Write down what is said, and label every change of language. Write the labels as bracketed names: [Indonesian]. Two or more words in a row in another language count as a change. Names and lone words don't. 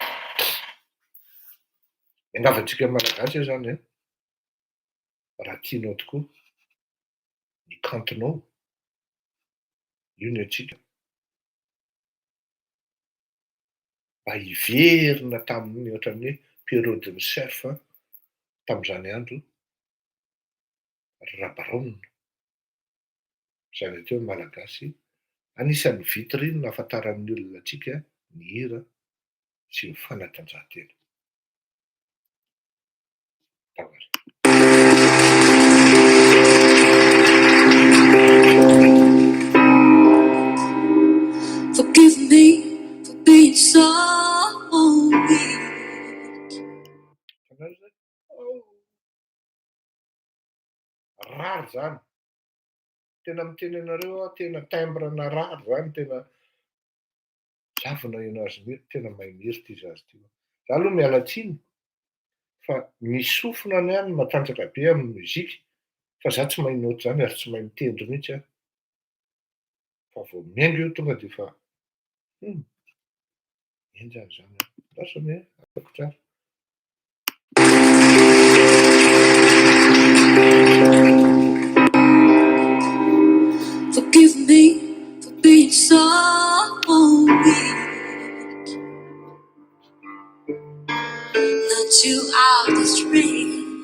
[Malagasy] Iangavantsika malagasy io zany raha tianao tokoa ny cantinao, io no antsika mba hiverina tamin'ny ohatran'ny hoe periodin'ny surf tamin'izany andro Rabaron. Zany atao malagasy anisan'ny vitrine ahafantaran'ny olona antsika ny hira sy ny fanatanjahantena. Daholo. [English] Forgive me for being so weak. [Malagasy] Rary zany. Tena miteny anareo tena timbre-na rary zany tena zavona azy mihitsy tena mahay mihira ty zazy ty. Za aloha miala tsiny fa ny sofina ihany matanjaka be amin'ny mozika fa za tsy mahay note zany ary tsy mahay mitendry mihitsy aho. Fa vao miaingo eo tonga dia fa enjany zany lasany afaka tsara. [English] Forgive me for being so weak. Not you out the street.